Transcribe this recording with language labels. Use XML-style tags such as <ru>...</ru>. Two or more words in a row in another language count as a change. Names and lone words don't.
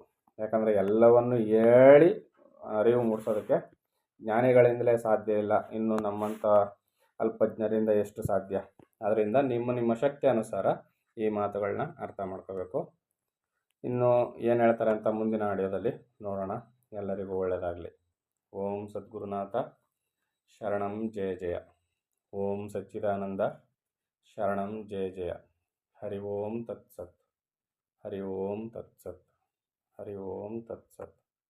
<kn>ಯಾಕಂದರೆ ಎಲ್ಲವನ್ನು ಹೇಳಿ ಅರಿವು ಮೂಡಿಸೋದಕ್ಕೆ ಜ್ಞಾನಿಗಳಿಂದಲೇ ಸಾಧ್ಯ ಇಲ್ಲ, ಇನ್ನು ನಮ್ಮಂಥ ಅಲ್ಪಜ್ಞರಿಂದ ಎಷ್ಟು ಸಾಧ್ಯ. ಆದ್ದರಿಂದ ನಿಮ್ಮ ಶಕ್ತಿ ಅನುಸಾರ ಈ ಮಾತುಗಳನ್ನ ಅರ್ಥ ಮಾಡ್ಕೋಬೇಕು. ಇನ್ನು ಏನು ಹೇಳ್ತಾರೆ ಅಂತ ಮುಂದಿನ ಆಡಿಯೋದಲ್ಲಿ ನೋಡೋಣ. ಎಲ್ಲರಿಗೂ ಒಳ್ಳೆಯದಾಗಲಿ.</kn> <sa>ಓಂ ಸದ್ಗುರುನಾಥ ಶರಣಂ ಜಯ ಜಯ. ಓಂ ಸಚ್ಚಿದಾನಂದ ಶರಣಂ ಜಯ ಜಯ. ಹರಿ ಓಂ ತತ್ಸತ್. ಹರಿ ಓಂ ತತ್ಸತ್. ಹರಿ ಓಂ ತತ್ಸತ್.</sa>